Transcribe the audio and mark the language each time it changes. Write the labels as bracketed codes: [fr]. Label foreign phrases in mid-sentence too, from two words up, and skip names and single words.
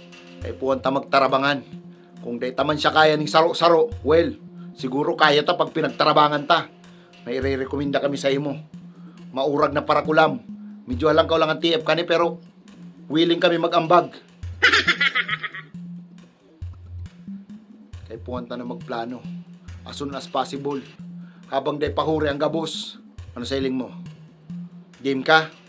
[bik] Kaya puwan ta magtarabangan. Kung day taman siya kaya ng saro-saro, well, siguro kaya ta pag pinagtarabangan ta. May re-recommenda kami sa imo. Maurag na parakulam. Medyo alang ka lang ang TF kani pero willing kami mag-ambag. Kaya puwan ta na magplano. [en] As soon as possible. [bik] Habang day pahuri ang gabos. Ano sa iling mo? Game ka?